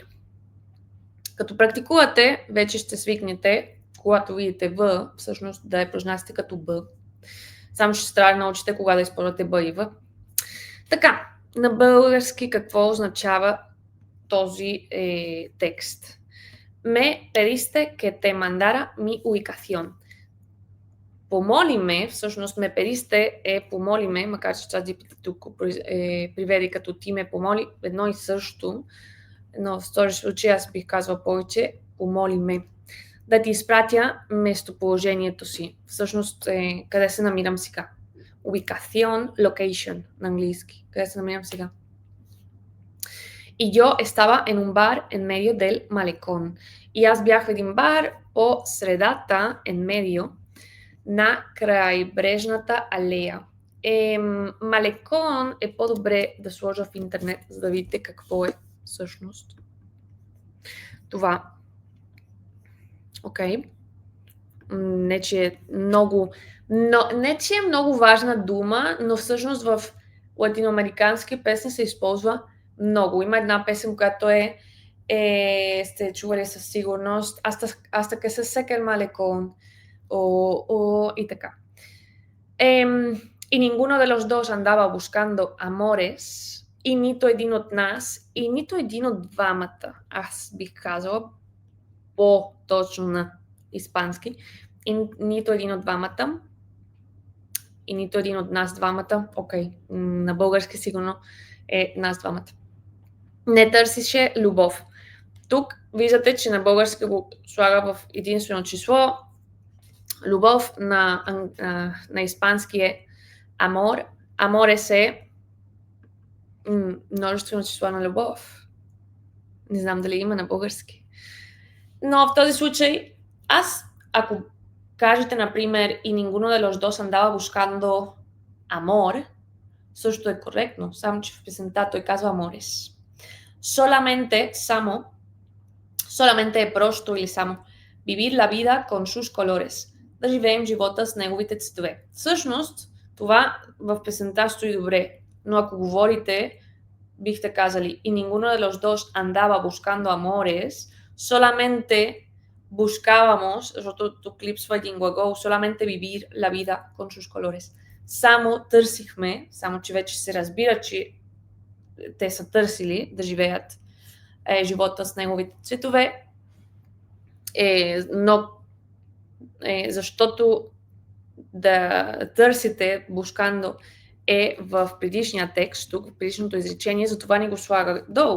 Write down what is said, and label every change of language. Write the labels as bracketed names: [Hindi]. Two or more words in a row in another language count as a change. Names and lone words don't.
[Bulgarian] Като практикувате, вече ще свикнете, когато видите В, всъщност да я произнасяте като Б. Само ще трябва да научите кога да използвате Б и В. Така, на български какво означава този текст? [Spanish] Me pediste que te mandara mi ubicación. [Bulgarian] Помоли ме, всъщност [Spanish] me pediste [Bulgarian] е помоли ме, макар че ChatGPT тук приведе като ти ме помоли, едно и също, но в този случай аз бих казвал повече помоли ме. Да ти изпратя местоположението си. Всъщност къде се намирам сега. Ubicación, location на английски. Къде се намирам сега. [Spanish] И yo estaba en un bar en medio del malecón. [Bulgarian] И аз бях в един бар по средата, [Spanish] en medio, [Bulgarian] на крайбрежната алея. Малекон е по-добре да сложа в интернет, за да видите какво е всъщност това. Окей. Не, че е много важна дума, но всъщност в латиноамерикански песни се използва много. Има една песен, която сте чували със сигурност, [Spanish] hasta que se seque el malecón, y така. Y ninguno de los dos andaba buscando amores, [Bulgarian] и нито един от нас, и нито един от двамата, аз бих казала по-точно на испански, и нито един от двамата, и нито един от нас двамата, окей, на български сигурно е нас двамата. Не търсише любов. Тук виждате, че на български го слага в единствено число. Любов на испански е amor. Amores е множествено число на любов. Не знам дали има на български. Но в този случай, ако кажете, например, [Spanish] и ninguno de los dos andaba buscando amor, [Bulgarian] също е коректно, само че в песента той казва amores. [Spanish] Solamente [Bulgarian] е просто или само [Spanish] vivir la vida con sus colores. [Bulgarian] Да живеем живота с неговите цветове. Всъщност, това в песента стои добре, но ако говорите, бихте казали и [Spanish] ninguno de los dos andaba buscando amores, solamente buscábamos, [Bulgarian] защото тук липсва един глагол, [Spanish] solamente vivir la vida con sus colores. [Bulgarian] Само търсихме, само че вече се разбира, че те са търсили да живеят живота с неговите цветове, но защото да търсите buscando в предишния текст, тук в предишното изречение, затова не го слага долу.